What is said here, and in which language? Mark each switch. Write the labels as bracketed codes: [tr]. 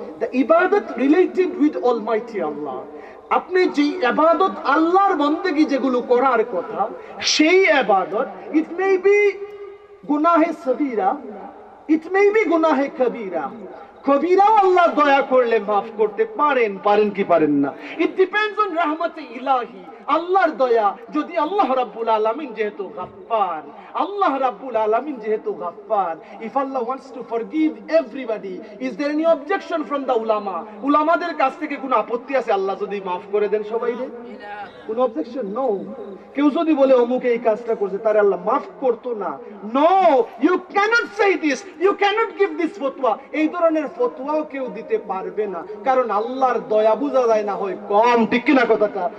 [en] The ইবাদত related with almighty Allah. [bn] আপনি যে ইবাদত, আল্লাহর বন্দেগী যেগুলো করার কথা, সেই ইবাদত, [en] It may be গুনাহে সগীরা, it may be গুনাহে কবীরা। [bn] কবিরাও আল্লাহ দয়া করলে মাফ করতে পারেন, পারেন কি পারেন না? [en] it depends on রাহমাতে Ilahi, [bn] আল্লাহর দয়া। যদি আল্লাহ রাব্বুল আলামিন যেহেতু গাফফার, [en] আল্লাহ রাব্বুল আলামিন যেহেতু গাফফার, if Allah wants to forgive everybody, is there any objection from the ulama? [bn] উলামাদের কাছ থেকে কোনো আপত্তি আছে আল্লাহ যদি মাফ করে দেন সবাইকে? কোনো অবজেকশন? নো। কেউ যদি বলে অমুক এই কাজটা করছে, তারে আল্লাহ মাফ করতো না? No, [en] You can't say this, you can't give this ফতোয়া। [bn] এই ধরনের ফতোয়াও কেউ দিতে পারবে না, কারণ আল্লাহর দয়া বোঝা যায় না হয় কম, ঠিক কিনা কথাটা?